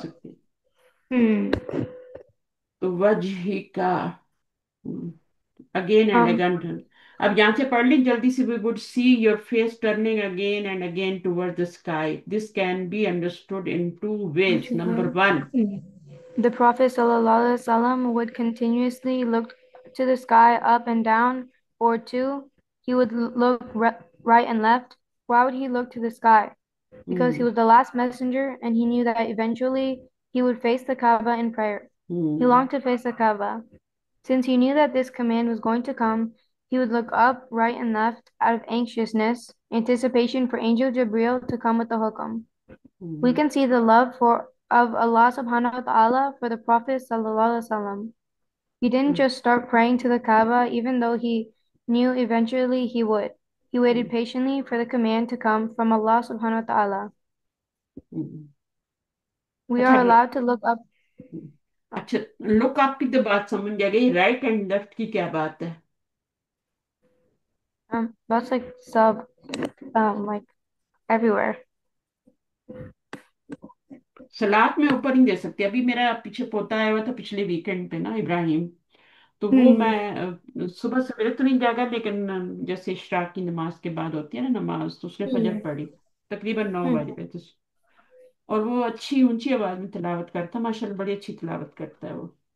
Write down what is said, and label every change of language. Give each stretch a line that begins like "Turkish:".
Hindi: सकती। हम्म। तो वजही का,
English: Again and हम। Again.
Hindi: अब यहाँ से पढ़ लें जल्दी से।
English: We would see your face turning again and again toward the sky, this can be understood in two ways. Number one. The Prophet ﷺ would continuously look to the sky up and down, or two, he would look right and left. Why would he look to the sky? Because he hmm, was the last messenger and he knew that eventually he would face the Kaaba in prayer. He hmm, longed to face the Kaaba. Since he knew that this command was going to come, he would look up, right, and left out of anxiousness, anticipation for Angel Jibril to come with the hukam. We hmm, can see the love for of Allah subhanahu wa ta'ala for the Prophet sallallahu alaihi wasallam. He didn't hmm, just start praying to the Kaaba even though he knew eventually he would. He waited hmm, patiently for the command to come from Allah subhanahu wa ta'ala. Hmm. We
Hindi: अच्छा
English: are allowed to look up.
Hindi: अच्छा, look आपकी तो बात समझ आ गई,
English: right and left
Hindi: की क्या बात है।
English: That's like sub, like everywhere.
Hindi: सलाद में ऊपर नहीं दे सकती। अभी मेरा पीछे पोता आया हुआ था पिछले वीकेंड पे ना, इब्राहिम। तो वो हम्म। मैं सुबह सवेरे तो नहीं जागा, लेकिन जैसे इशराक की नमाज के बाद होती है ना नमाज, तो उसने फजर हम्म। पढ़ी तकरीबन 9 बजे हम्म। पे। तो और वो अच्छी ऊंची आवाज में तिलावत करता, माशाल्लाह बड़ी अच्छी तिलावत करता है वो।